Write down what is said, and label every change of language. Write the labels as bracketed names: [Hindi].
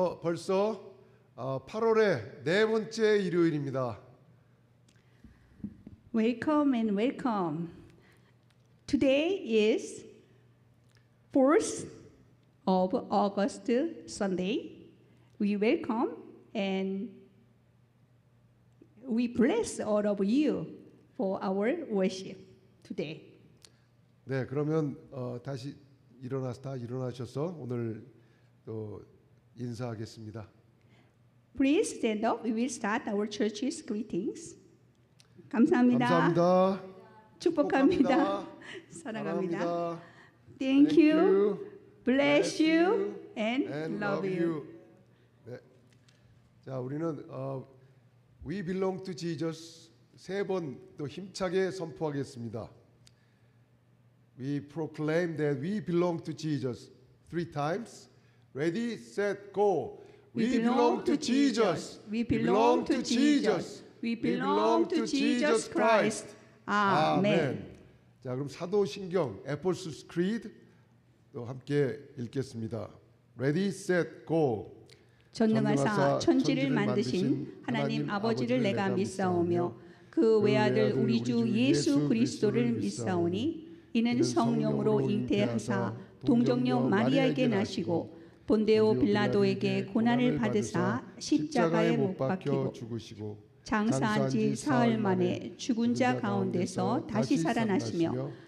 [Korean] 벌써 8월의 네 번째 일요일입니다. [English] Welcome and welcome. Today is 4th of August Sunday. We welcome and we bless all of you for our worship today. [Korean] 네, 그러면 다시 일어나셔서 오늘 또 인사하겠습니다. [English] Please stand up. We will start our church's greetings. [Korean] 감사합니다. 감사합니다. 축복합니다. 사랑합니다. Thank you. [English] Bless you and love you. [Korean] 네. 자, 우리는 We belong to Jesus 세 번 또 힘차게 선포하겠습니다. [English] We proclaim that we belong to Jesus 3 times. Ready, set, go. We belong to Jesus. We belong to Jesus. We belong to Jesus Christ. [Korean] 아멘. 자, 그럼 사도신경 에포스스 크리드 또 함께 읽겠습니다. [English] Ready, set, go. [Korean] 전능하사 천지를 만드신 하나님 아버지를 내가 믿사오며 그 외아들 우리 주 예수 그리스도를 믿사오니 이는 성령으로 잉태하사 동정녀 마리아에게 나시고 본데오 빌라도에게 고난을 받으사 십자가에 못 박히고 장사한 지 사흘 만에 죽은 자 가운데서 다시 살아나시며